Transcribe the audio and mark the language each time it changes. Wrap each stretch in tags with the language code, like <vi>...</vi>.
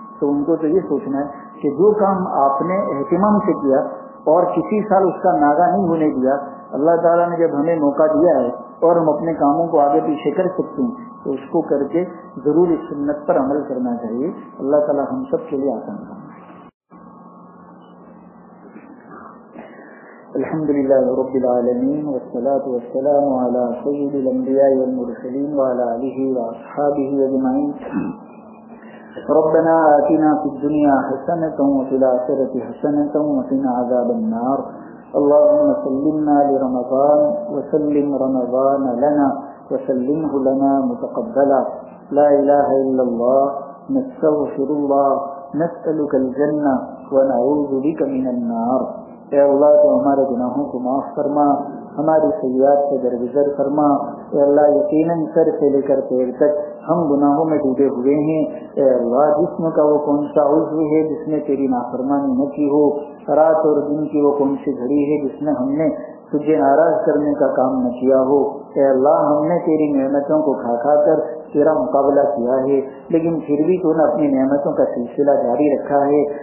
<ur>تو ان کو تو یہ سوچنا ہے کہ جو کام آپ نے اہتمام سے کیا اور کسی سال اس کا ناغہ نہیں ہونے دیا، اللہ تعالیٰ نے جب ہمیں موقع دیا ہے اور ہم اپنے کاموں کو آگے پیچھے کر سکتے ہیں تو اس کو کر کے ضرور اس سنت پر عمل کرنا چاہیے. اللہ تعالیٰ ہم سب کے لیے آسان کرنا.</ur> <ar>الحمد لله رب العالمين والصلاة والسلام على سيد الأنبياء والمرسلين وعلى آله وأصحابه أجمعين. ربنا آتنا في الدنيا حسنة وفي الآخرة حسنة وقنا عذاب النار. اللهم سلمنا لرمضان وسلم رمضان لنا وسلمه لنا متقبلا. لا إله إلا الله، نستغفر الله، نسألك الجنة ونعوذ بك من النار.</ar> <ur>اے اللہ، تو ہمارے گناہوں کو معاف فرما، ہماری سیئات سے درگزر فرما. اے اللہ، یقیناً سر سے لے کر پیر تک ہم گناہوں میں ڈوبے ہوئے ہیں. اے اللہ، جسم کا وہ کون سا عضو ہے جس نے تیری نافرمانی نہ کی ہو؟ رات اور دن کی وہ کون سی گھڑی ہے جس نے ہم نے تجھے ناراض کرنے کا کام نہ کیا ہو؟ اے اللہ، ہم نے تیری نعمتوں کو کھا کھا کر تیرا مقابلہ کیا ہے، لیکن پھر بھی تو نے اپنی نعمتوں کا سلسلہ جاری رکھا ہے.</ur>